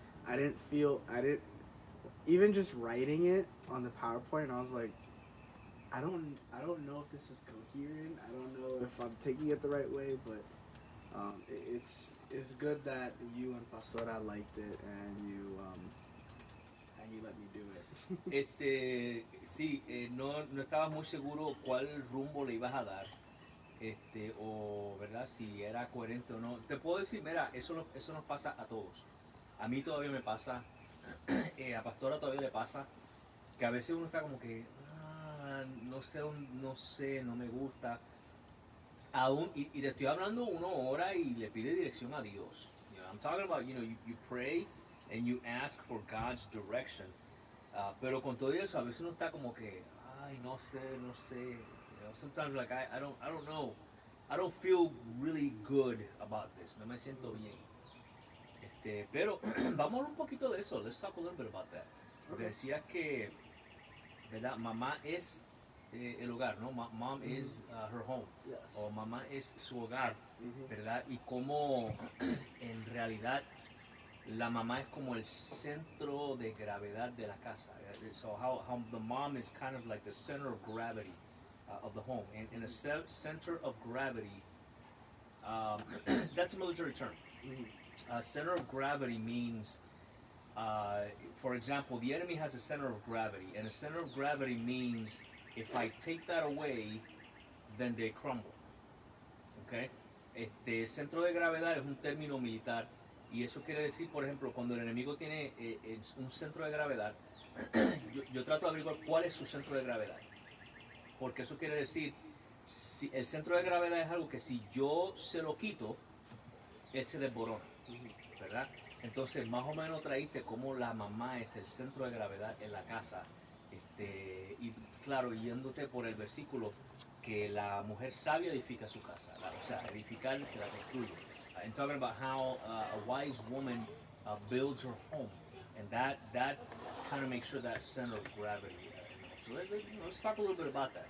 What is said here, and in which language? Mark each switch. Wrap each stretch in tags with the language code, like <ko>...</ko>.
<en>I didn't even just writing it on the PowerPoint. I was like, I don't know if this is coherent. I don't know if I'm taking it the right way, but it's good that you and Pastora liked it and you let me do it.</en> <es>Sí, no estaba muy seguro cuál rumbo le ibas a dar, o verdad, si era coherente o no. Te puedo decir, mira, eso nos pasa a todos. A mí todavía me pasa, a Pastora todavía le pasa, que a veces uno está como que, no sé, no me gusta. Aún, y te estoy hablando, uno ora y le pide dirección a Dios.</es> <en>You know, I'm talking about, you pray and you ask for God's direction.</en> <es>Pero con todo eso, a veces uno está como que, ay, no sé.</es> <en>You know, sometimes like I don't know. I don't feel really good about this.</en> <es>No me siento bien. Pero vamos a hablar un poquito de eso.</es> <en>Let's talk a little bit about that.</en> <es>Porque decías que, ¿verdad? Mamá es el hogar, ¿no? Mom is her home.</es> <en>Yes.</en> <es>O mamá es su hogar, ¿verdad? Y cómo en realidad la mamá es como el centro de gravedad de la casa.</es> <en>So how the mom is kind of like the center of gravity of the home. And a center of gravity, that's a military term. Center of gravity means, for example, the enemy has a center of gravity. And a center of gravity means if I take that away, then they crumble. Okay?</en> <es>Centro de gravedad es un término militar y eso quiere decir, por ejemplo, cuando el enemigo tiene un centro de gravedad, yo trato de averiguar cuál es su centro de gravedad, porque eso quiere decir, si el centro de gravedad es algo que si yo se lo quito, él se desborona, ¿verdad? Entonces, más o menos traíste cómo la mamá es el centro de gravedad en la casa, y claro, yéndote por el versículo, que la mujer sabia edifica su casa, o sea, edificar que la construye.</es> <en>And talking about how a wise woman builds her home, and that kind of makes sure that center of gravity. So let's talk a little bit about that.</en>